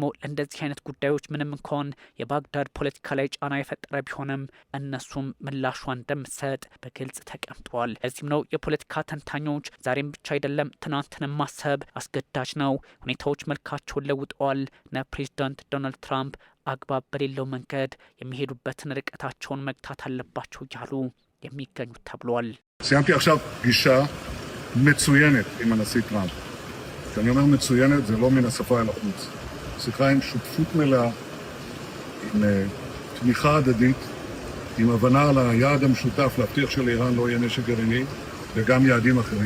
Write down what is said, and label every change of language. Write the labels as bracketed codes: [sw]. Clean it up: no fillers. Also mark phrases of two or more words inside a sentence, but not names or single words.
[am] ለእንደዚህ አይነት ጉዳዮች ምንም እንኳን የባግዳድ ፖለቲካ ላይ ጫና የፈጠረ ቢሆንም እነሱም ምላሿ እንደምትሰጥ በግልጽ ተቀምጧል። ለዚህም ነው የፖለቲካ ተንታኞች ዛሬም ብቻ አይደለም ትናንትንም ማሰብ አስገዳጅ ነው፣ ሁኔታዎች መልካቸውን ለውጠዋል፣ ነ ፕሬዚዳንት ዶናልድ ትራምፕ አግባብ በሌለው መንገድ የሚሄዱበትን ርቀታቸውን መግታት አለባቸው እያሉ የሚገኙት ተብሏል። [he] סיימתי עכשיו פגישה מצוינת עם הנשיא טראמפ. כשאני אומר מצוינת זה לא מן השפה אל החוץ. שיחה עם שותפות מלאה, עם תמיכה הדדית, עם הבנה על היעד המשותף להבטיח שלאיראן לא יהיה נשק גרעיני וגם יעדים אחרים.